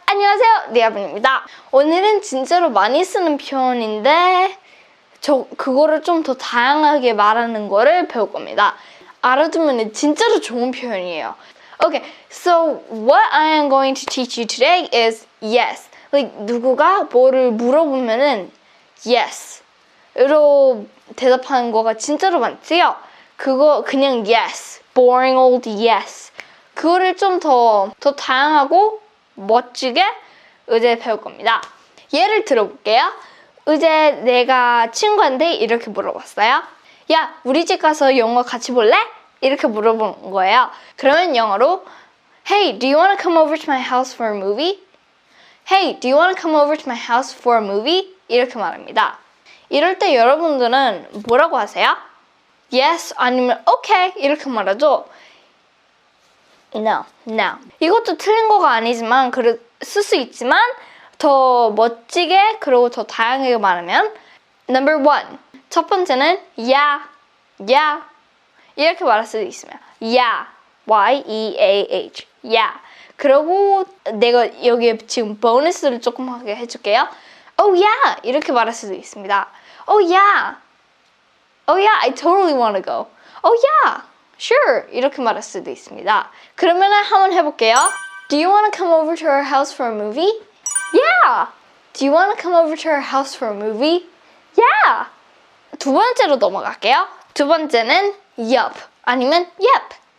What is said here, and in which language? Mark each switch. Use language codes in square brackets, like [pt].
[ko] 안녕하세요, 리아분입니다. 오늘은 진짜로 많이 쓰는 표현인데 그거를 좀 더 다양하게 말하는 거를 배울 겁니다. 알아두면 진짜로 좋은 표현이에요. [en] Okay, so what I am going to teach you today is yes. [ko] Like 누구가 뭐를 물어보면은 yes으로 대답하는 거가 진짜로 많지요. 그거 그냥 [en] yes, boring old yes. [ko] 그거를 좀 더 다양하고 멋지게 이제 배울 겁니다. 예를 들어볼게요. 이제 내가 친구한테 이렇게 물어봤어요. 야, 우리 집 가서 영화 같이 볼래? 이렇게 물어본 거예요. 그러면 영어로 [en] Hey, do you want to come over to my house for a movie? Hey, do you want to come over to my house for a movie? [ko] 이렇게 말합니다. 이럴 때 여러분들은 뭐라고 하세요? Yes 아니면 okay 이렇게 말하죠. [en] No. [ko] 이것도 틀린 거가 아니지만 쓸 수 있지만 더 멋지게 그리고 더 다양하게 말하면 Number 1. 첫 번째는 yeah 이렇게 말할 수도 있으면 yeah, Y-E-A-H yeah. 그리고 내가 여기에 지금 보너스를 조금 하게 해줄게요. Oh yeah 이렇게 말할 수도 있습니다. [en] Oh yeah, I totally want to go. Oh yeah, sure [ko] 이렇게 말할 수도 있습니다. 그러면 한번 해볼게요. [en] Do you want to come over to our house for a movie? Yeah. Do you want to come over to our house for a movie? [ko] Yeah. 두 번째로 넘어갈게요. 두 번째는 yup 아니면 yep.